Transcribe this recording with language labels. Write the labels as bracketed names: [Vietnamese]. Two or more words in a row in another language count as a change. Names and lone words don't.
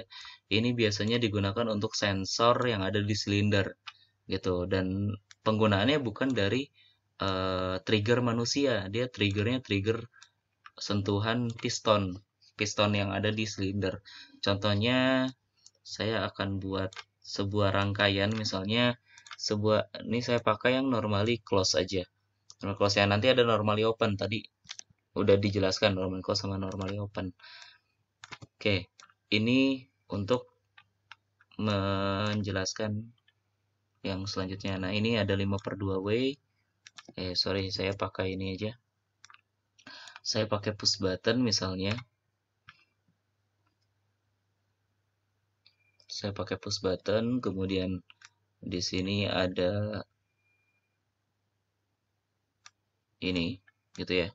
[Indonesian] Ini biasanya digunakan untuk sensor yang ada di silinder gitu, dan penggunaannya bukan dari trigger manusia. Dia triggernya trigger sentuhan piston yang ada di silinder. Contohnya, saya akan buat sebuah rangkaian, misalnya ini saya pakai yang [English] normally close [Indonesian] aja. [English] Normally close, [Indonesian] yang nanti ada [English] normally open, [Indonesian] tadi udah dijelaskan [English] normally close [Indonesian] sama [English] normally open. [Indonesian] Oke, ini untuk menjelaskan yang selanjutnya. Nah, ini ada 5/2 way. Saya pakai ini aja. Saya pakai [English] push button [Indonesian] misalnya. Saya pakai [English] push button, [Indonesian] kemudian di sini ada ini gitu ya.